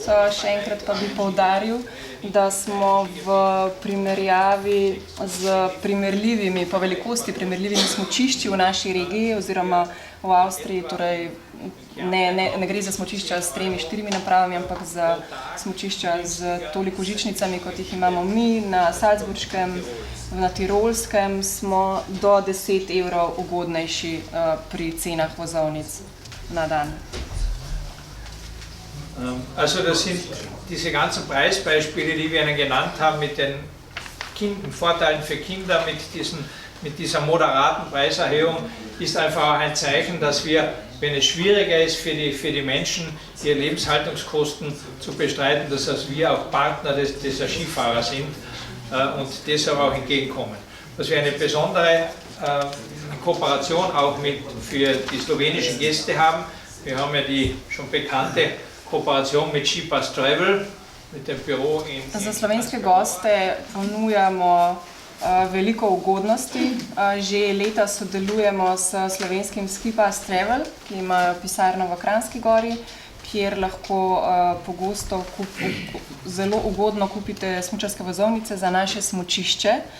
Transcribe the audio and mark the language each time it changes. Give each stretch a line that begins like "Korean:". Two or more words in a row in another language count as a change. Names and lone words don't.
Slovenian: Še enkrat pa bi poudaril, da smo v primerjavi z primerljivimi, po velikosti primerljivimi smučišči v naši regiji oziroma v Avstriji, torej ne gre za smučišča s 3-4 napravami, ampak za smučišča z toliko žičnicami, kot jih imamo mi na Salzburškem, na Tirolskem, smo do 10 € ugodnejši pri cenah vozovnic na dan.
German: Also das sind diese ganzen Preisbeispiele, die wir Ihnen genannt haben, mit den Vorteilen für Kinder, mit dieser moderaten Preiserhöhung, ist einfach auch ein Zeichen, dass wir, wenn es schwieriger ist für die Menschen, ihre Lebenshaltungskosten zu bestreiten, dass wir auch Partner dieser Skifahrer sind und deshalb auch entgegenkommen. Dass wir eine besondere Kooperation auch für die slowenischen Gäste haben. Wir haben ja die schon bekannte Kooperation mit Skipass Travel, mit dem Büro in...
Slovenian: Za slovenske goste ponujamo veliko ugodnosti. Že leta sodelujemo s slovenskim Skipass Travel, ki imajo pisarno v Kranjski Gori, kjer lahko pogosto zelo ugodno kupite smučarske vozovnice za naše smučišče.